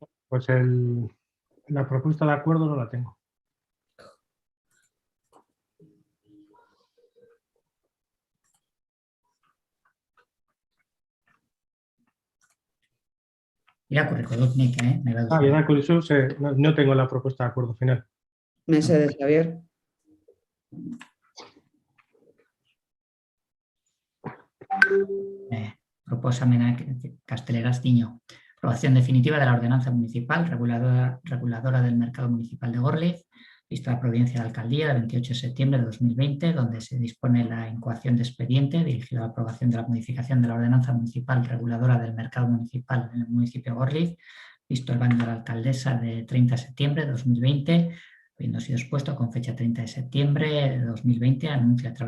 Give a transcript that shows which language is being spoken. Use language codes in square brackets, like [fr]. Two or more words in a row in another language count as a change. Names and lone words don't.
[es] Pues la propuesta de acuerdo no la tengo. [eu] Irakurriko dut nik, nahi baduzu. Irakurri zu, [es] no tengo la propuesta de acuerdo final. [eu] Mesedez, Javier. Proposamenak gazteleraz dio. [es] Aprobación definitiva de la ordenanza municipal reguladora del mercado municipal de Gorliz, vista la providencia de la alcaldía del 28 de septiembre de 2020, donde se dispone la incoación de expediente dirigido a la aprobación de la modificación de la ordenanza municipal reguladora del mercado municipal en el municipio de Gorliz, visto el baño de la alcaldesa de 30 de septiembre de 2020, habiendo sido expuesto con fecha 30 de septiembre de 2020, anuncio a